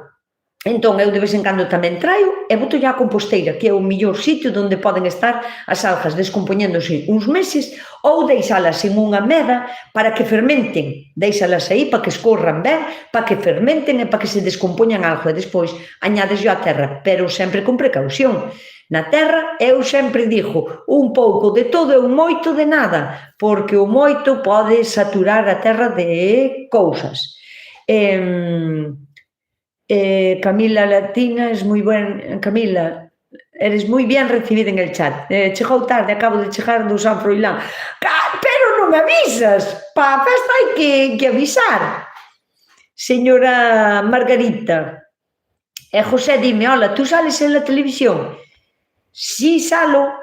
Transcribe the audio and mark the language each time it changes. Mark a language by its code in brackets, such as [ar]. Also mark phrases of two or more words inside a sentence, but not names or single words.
[gl] Entón, eu de vez en cando tamén traio e boto ya a composteira, que é o mellor sitio onde poden estar as algas descompoñéndose uns meses, ou deixalas en unha meda para que fermenten, deixalas aí para que escorran ben, para que fermenten e para que se descompoñan algo, e despois añades yo á terra, pero sempre con precaución. Na terra, eu sempre digo, un pouco de todo e un moito de nada, porque o moito pode saturar a terra de cousas. [es] Camila Latina, [gl] es moi buen. [es] Camila, eres moi bien recibida en el chat. [gl] Chegou tarde, acabo de chegar do San Froilán. Pero non avisas, para a festa hai que avisar. [es] Señora Margarita. José, dime, hola, tú sales en la televisión? Sí, salo.